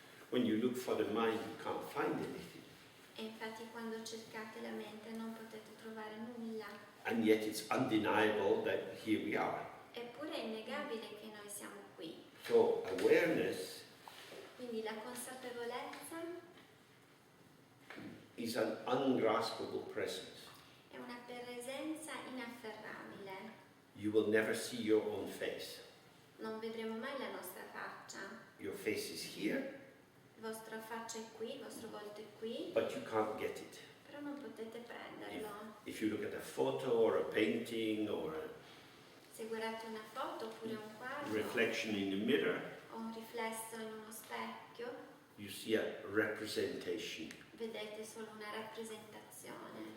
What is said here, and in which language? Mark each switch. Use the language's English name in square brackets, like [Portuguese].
[English] When you look for the mind, you can't find anything. [Italian] e infatti quando cercate la mente non potete trovare nulla. [English] And yet it's undeniable that here we are. [Italian] Eppure è innegabile che noi siamo qui. [English] So awareness [Italian] Quindi la consapevolezza [English] is an ungraspable presence. [Italian] è una presenza inafferrabile. [English] You will never see your own face. [Italian] Non vedremo mai la nostra faccia. [English] Your face is here, [Italian] La vostra faccia è qui, il vostro volto è qui, [English] but you can't get it. [Italian] però non potete prenderlo. [English] If you look at a photo or a painting or a [Italian] Se guardate una foto oppure un quadro [English] reflection in the mirror, [Italian] o un riflesso in uno specchio, [English] you see a representation, [Italian] vedete solo una rappresentazione,